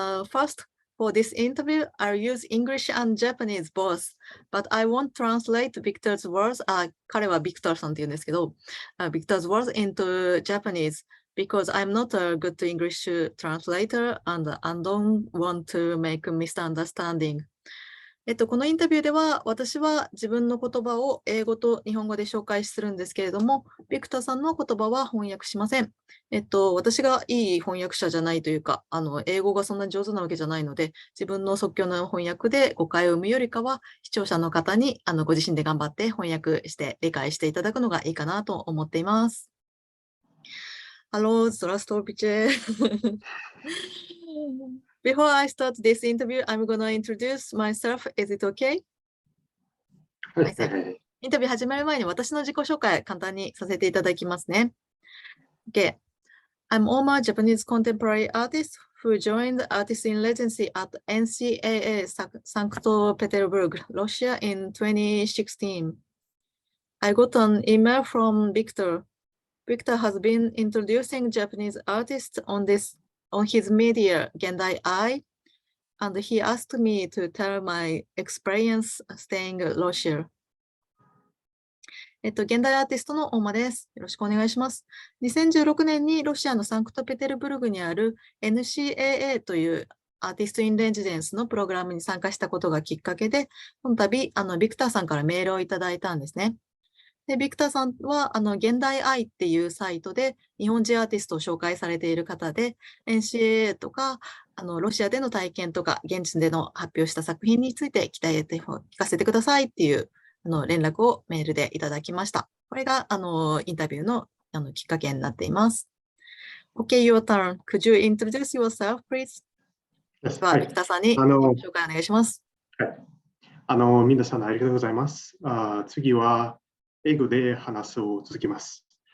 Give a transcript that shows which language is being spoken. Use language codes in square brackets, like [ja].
[en] First, for this interview, I'll use English and Japanese both, but I won't translate Victor's words. [ja] 彼は Victor さんって言うんですけど、 [en] Victor's words into Japanese because I'm not a good English translator and don't want to make misunderstanding. [ja] このインタビューでは私は自分の言葉を英語と日本語で紹介するんですけれども、ビクターさんの言葉は翻訳しません。私がいい翻訳者じゃないというか、英語がそんなに上手なわけじゃないので、自分の即興の翻訳で誤解を生むよりかは、視聴者の方にご自身で頑張って翻訳して理解していただくのがいいかなと思っています。 [de] Hallo, [ru] здравствуйте. [en] Before I start this interview, I'm going to introduce myself. Is it okay? [ja] インタビュー始まる前に私の自己紹介簡単にさせていただきますね。 [en] Okay. I'm Ouma, Japanese contemporary artist who joined Artist in Residency at NCAA St. Petersburg, Russia in 2016. I got an email from Viktor. Viktor has been introducing Japanese artists on his media, Gendai Eye, and he asked me to tell my experience staying in Russia. [ja] 現代アーティストの大間です。よろしくお願いします。2016年にロシアのサンクトペテルブルグにある NCAA というアーティスト・イン・レジデンスのプログラムに参加したことがきっかけで、この度、ビクターさんからメールをいただいたんですね。で、ビクターさんは、現代アイっていうサイトで日本人アーティストを紹介されている方で、NCAA とか、ロシアでの体験とか、現地での発表した作品について聞かせてくださいっていう連絡をメールでいただきました。これが、インタビューの、きっかけになっています。 [en] Okay, your turn. Could you introduce yourself, please? [ja] では、ビクターさんに紹介お願いします。はい。皆さんありがとうございます。次は、英語で話を続けます。